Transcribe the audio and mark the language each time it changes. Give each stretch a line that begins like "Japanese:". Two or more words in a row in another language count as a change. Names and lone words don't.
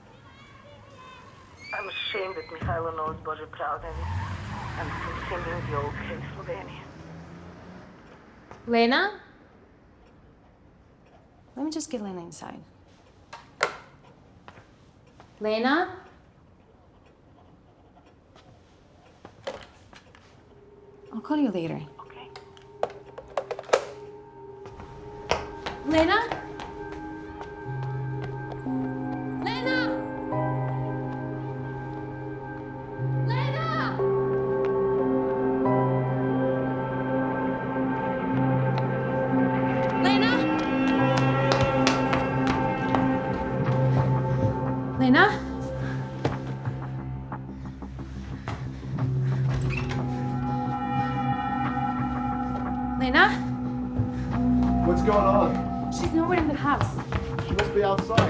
English: I'm ashamed that Mikhailo knows Bože pravde and from singing the OK Slovenia. Lena? Let me just get Lena inside. Lena? I'll call you later. Okay. Lena? Lena! Lena! Lena? Lena? Lena? What's going on? She's nowhere in the house. She must be outside.